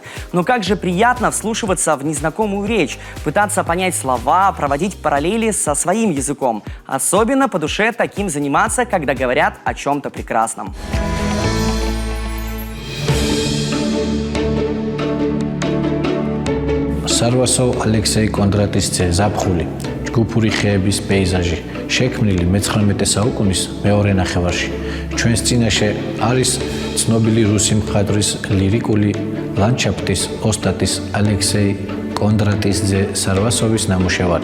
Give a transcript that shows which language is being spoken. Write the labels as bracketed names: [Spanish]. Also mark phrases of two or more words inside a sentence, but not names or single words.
[Russian] Но как же приятно вслушиваться в незнакомую речь, пытаться понять слова, проводить параллели со своим языком. Особенно по душе таким заниматься, когда говорят о чем-то прекрасном. [Georgian] Sarvasov Alexei Kondratis ზაფხული, ჯგუფური ხეების პეიზაჟი, შექმნილი მე-19 საუკუნის მეორე ნახევარში. ჩვენს წინაშე არის ცნობილი რუსი მხატვრის ლირიკული ლანდშაფტის ოსტატის ალექსეი კონდრატისძე სარვასოვის ნამუშევარი.